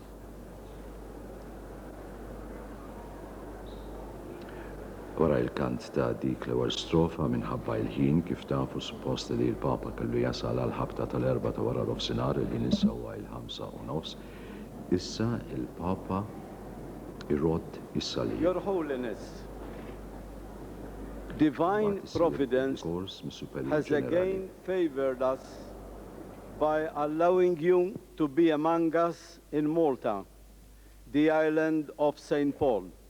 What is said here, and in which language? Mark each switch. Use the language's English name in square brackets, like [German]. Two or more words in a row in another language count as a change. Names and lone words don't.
[Maltese] Wara il-kant ta' dik l-ewwel strofa minħabba l-ħin kif tafu suppost li l-Papa kellu jasal għal ħabta tal-4 ta' wara l-ofsinhar il-ħin issewwa il-5:30. Issa il-Papa irrott is-salim. [English] Your Holiness, divine providence has again favored us by allowing you to be among us in Malta, the island of St. Paul.